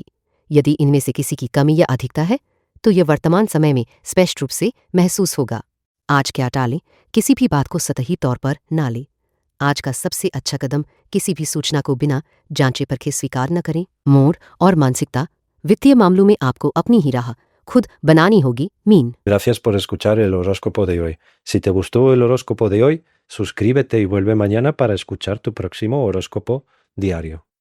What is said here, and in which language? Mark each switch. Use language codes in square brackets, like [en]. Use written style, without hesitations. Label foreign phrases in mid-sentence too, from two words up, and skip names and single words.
[hi] यदि इनमें से किसी की कमी या अधिकता है, तो यह वर्तमान समय में स्पष्ट रूप से महसूस होगा। आज क्या टालें? किसी भी बात को सतही तौर पर ना लें। आज का सबसे अच्छा कदम, किसी भी सूचना को बिना जांचे परखे स्वीकार न करें। मूड और मानसिकता, वित्तीय मामलों में आपको अपनी ही राह खुद बनानी होगी। मीन, [es] Gracias por escuchar el horóscopo de hoy. Si te gustó el horóscopo de hoy, suscríbete y vuelve mañana para escuchar tu próximo horóscopo diario.